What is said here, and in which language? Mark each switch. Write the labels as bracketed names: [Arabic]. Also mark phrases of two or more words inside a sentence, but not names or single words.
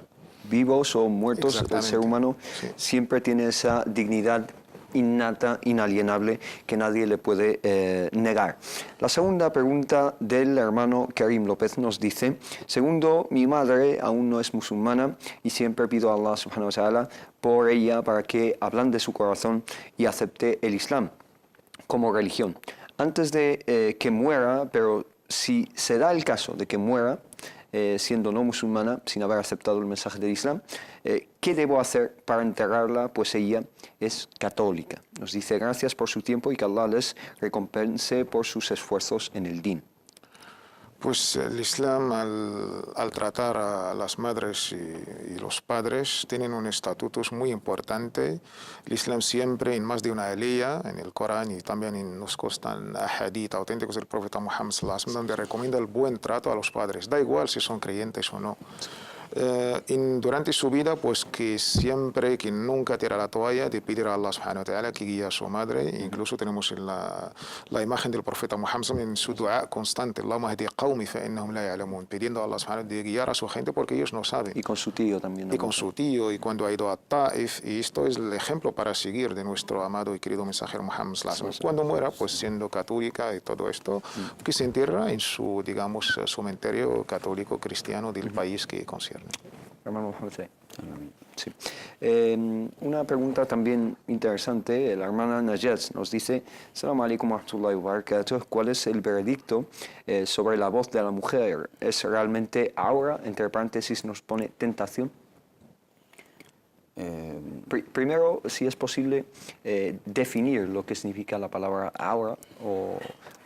[Spanish] Vivos o muertos, el ser humano siempre tiene esa dignidad innata, inalienable, que nadie le puede negar. La segunda pregunta del hermano Karim López nos dice: segundo, mi madre aún no es musulmana y siempre pido a Allah [Arabic] سبحانه وتعالى [Spanish] por ella para que ablande su corazón y acepte el Islam como religión. Antes de que muera, pero si se da el caso de que muera siendo no musulmana, sin haber aceptado el mensaje del Islam, ¿qué debo hacer para enterrarla? Pues ella es católica. Nos dice: gracias por su tiempo y que Allah les recompense por sus esfuerzos en el din. Pues el Islam, al tratar a las madres y los padres, tienen un estatuto muy importante. El Islam siempre, en más de una aliyah, en el Corán y también nos constan hadith auténticos del profeta Muhammad [Arabic] صلى الله عليه وسلم, [Spanish] donde recomienda el buen trato a los padres. Da igual si son creyentes o no. Durante su vida, pues que siempre, que nunca tira la toalla, de pedir a Allah [Arabic] سبحانه وتعالى [Spanish] que guíe a su madre. Incluso tenemos la imagen del profeta Muhammad en su dua constante: [Arabic] اللهم اهد قومي فإنهم لا يعلمون, [Spanish] pidiendo a Allah [Arabic] سبحانه وتعالى [Spanish] de guiar a su gente porque ellos no saben. Y con su tío también. Y con su tío, y cuando ha ido a Taif, y esto es el ejemplo para seguir de nuestro amado y querido mensajero Muhammad [Arabic] صلى الله عليه وسلم. [Spanish] Cuando muera, pues siendo católica y todo esto, que se entierra en su, digamos, cementerio católico cristiano del país que concierne. Hermano José. Sí. Una pregunta también interesante, la hermana Najat nos dice: [Arabic] السلام عليكم ورحمة الله وبركاته, [Spanish] ¿cuál es el veredicto sobre la voz de la mujer? ¿Es realmente aura? Entre paréntesis nos pone tentación. Primero, si es posible, definir lo que significa la palabra aura, o